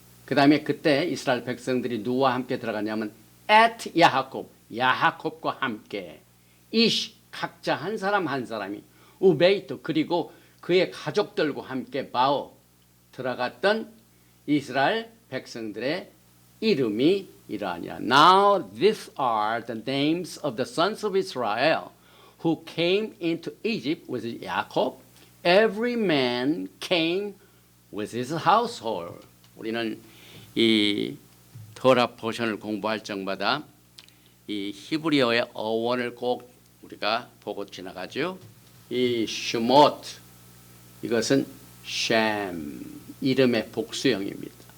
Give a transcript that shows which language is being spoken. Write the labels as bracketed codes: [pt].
[ko] 그 다음에 그때 이스라엘 백성들이 누구와 함께 들어갔냐면 at 야하콥, 야하콥과 함께, 이시, 각자 한 사람 한 사람이, 우베이트, 그리고 그의 가족들과 함께 바오 들어갔던 이스라엘 백성들의 이름이 이러하니라. [en] Now these are the names of the sons of Israel who came into Egypt with Jacob. Every man came with his household. [ko] 우리는 이 토라 포션을 공부할 적마다 이 히브리어의 어원을 꼭 우리가 보고 지나가죠. 이 슈모트, 이것은 샴, 이름의 복수형입니다.